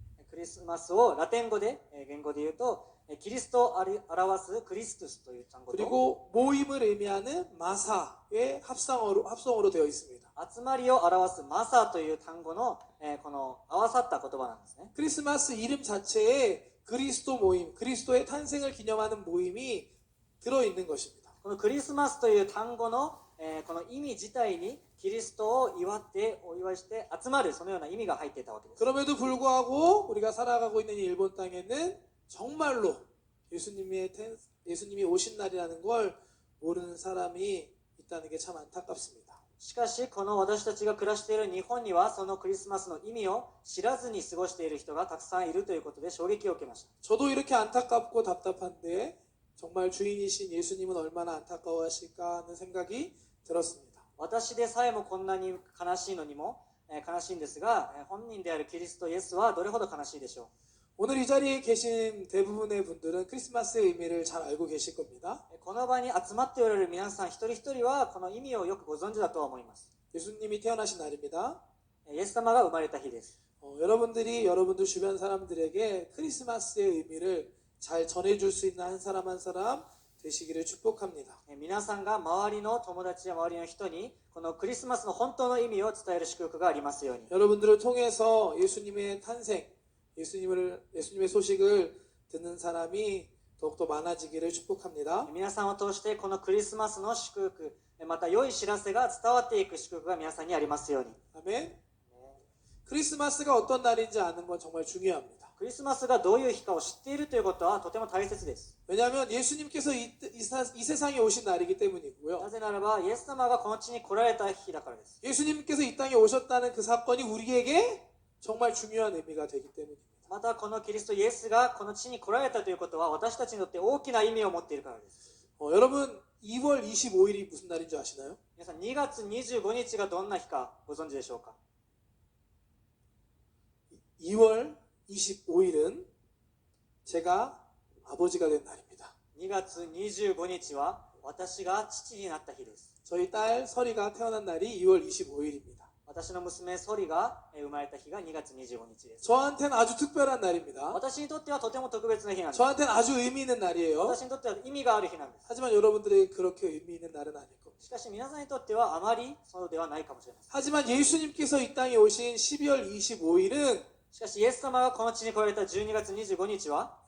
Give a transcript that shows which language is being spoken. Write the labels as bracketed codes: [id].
[ja] クリスマスをラテン語で、言語で言うと、キリストを表すクリストゥスという単語と、 [ko] 그리고 모임을 의미하는 마사의 합성어로 되어 있습니다. [ja] 集まりを表すマサという単語の、この合わさった言葉なんですね。 [ko] 크리스마스 이름 자체에 그리스도 모임, 그리스도의 탄생을 기념하는 모임이 들어있는 것입니다. [ja] このクリスマスという単語の、この意味自体にキリストをお祝いして集まる、そのような意味が入っていたわけです。 [ko] 그럼에도 불구하고 우리가 살아가고 있는 이 일본 땅에는 정말로 예수님이 오신 날이라는 걸 모르는 사람이 있다는 게 참 안타깝습니다. [ja] しかしこの私たちが暮らしている日本にはそのクリスマスの意味を知らずに過ごしている人がたくさんいるということで衝撃を受けました。 [ko] 저도 이렇게 안타깝고 답답한데 정말 주인이신 예수님은 얼마나 안타까워하실까 하는 생각이 들었습니다. [ja] 私でさえもこんなに悲しいのにも、悲しいんですが、本人であるキリストイエスはどれほど悲しいでしょう。 [ko] 오늘 이 자리에 계신 대부분의 분들은 크리스마스의 의미를 잘 알고 계실 겁니다. [ja] この場に集まっておられる皆さん一人一人はこの意味をよくご存知だとは思います。 [ko] 예수님이 태어나신 날입니다. [ja] イエス様が生まれた日です。 [ko] 여러분들이 여러분들 주변 사람들에게 크리스마스의 의미를 잘 전해줄 수 있는 한 사람 한 사람 되시기를 축복합니다. [ja] 皆さんが周りの友達や周りの人にこのクリスマスの本当の意味を伝える祝福がありますように。 [ko] 여러분들을 통해서 예수님의 탄생, 예수님의 소식을 듣는 사람이 더욱더 많아지기를 축복합니다. [ja] 皆さんを通してこのクリスマスの祝福、また良い知らせが伝わっていく祝福が皆さんにありますように。 [ko] 아멘. 크리스마스가 어떤 날인지 아는 건 정말 중요합니다. [ja] クリスマスがどういう日かを知っているということはとても大切です。 [ko] 왜냐하면 예수님께서 이 세상에 오신 날이기 [ja] な [ko] 때문이고요. [ja] ぜならばイエス様がこの地に来られた日だからです。 [ko] 예수님께서 이 땅에 오셨다는 그 사건이 우리에게 정말 중요한 의미가 되기 때문입니다. [ja] またこのキリストイエスがこの地に来られたということは私たちにとって大きな意味を持っているからです。 [ko] 여러분 2월 25일이 무슨 날인 줄 아시나요? [ja] 皆さん2月25日がどんな日かご存知でしょうか。 [ko] 2월 25일은 제가 아버지가 된 날입니다. [ja] 2月25日は私が父になった日です。 [ko] 저희 딸 설이가 태어난 날이 2월 25일입니다. [ja] 私の娘ソリが生まれた日が2月25日です。 [ko] 저한테는 아주 특별한 날입니다. [ja] 私にとってはとても特別な日なんです。 [ko] 저한테는 아주 의미 있는 날이에요. [ja] 私にとっては意味がある日なんです。 [ko] 하지만 여러분들에게 그렇게 의미 있는 날은 아닐 겁니다. [ja] しかし皆さんにとってはあまりそうではないかもしれません。 [ko] 하지만 예수님께서 이 땅에 오신 12월 25일은 [ja] しかしイエス様がこの地に来られた12月25日は